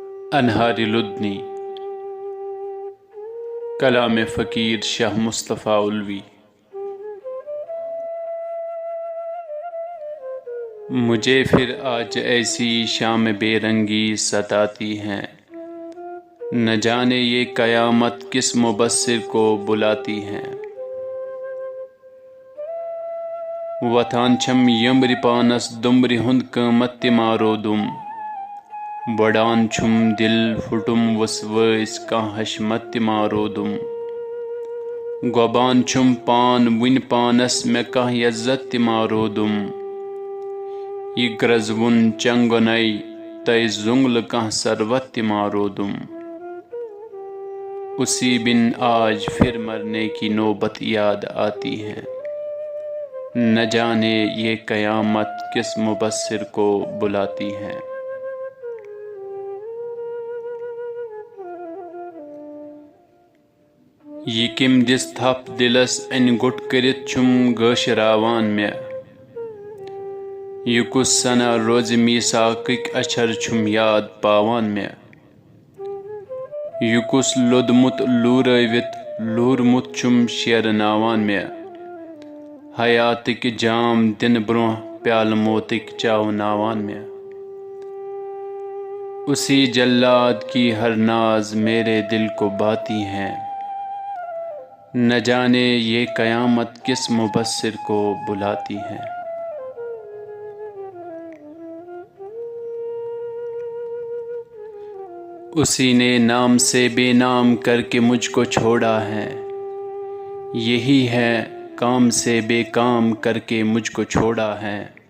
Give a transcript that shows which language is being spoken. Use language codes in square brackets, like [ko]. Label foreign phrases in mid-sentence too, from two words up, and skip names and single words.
[ur] انہار لدنی کلام فقیر شاہ مصطفیٰ الوی۔ مجھے پھر آج ایسی شام بے رنگی ستاتی ہیں، نہ جانے یہ قیامت کس مبصر کو بلاتی ہیں۔ [ks] وتھان چھم یمبر پانس دمبر ہند قیمت تہ مارودم، بڑان چھم دل پھٹم وسوس کان حشمت تہ مارودم۔ گوبان چھم پان ون پانس میں کان یزت تہ مارودم، یہ گرزون چنگنائی تہ زنگل کان ثروت تہ مارودم۔ [ur] اسی بن آج پھر مرنے کی نوبت یاد آتی ہے، نہ جانے یہ قیامت کس مبصر کو بلاتی ہے۔ [ks] یہ کم دس تھپ دلس ان گٹ کرت چھم گٲشراوان میں، یہ کس سنہ روز میثاقٕکۍ اچھر چھم یاد پاوان میں۔ یہ کس لوٚدمُت لوٗرٲوِتھ لوٗرمُت چھم شیرناوان میں، حیاتٕکۍ جام دِنہٕ برونٛہہ پیالہٕ موتٕکۍ چاوناوان میں۔ [ur] اسی جلاد کی ہر ناز میرے دل کو بھاتی ہیں، نہ جانے یہ قیامت کس مبصر کو بلاتی ہے۔ اسی نے نام سے بے نام کر کے مجھ کو چھوڑا ہے، یہی ہے کام سے بے کام کر کے مجھ کو چھوڑا ہے۔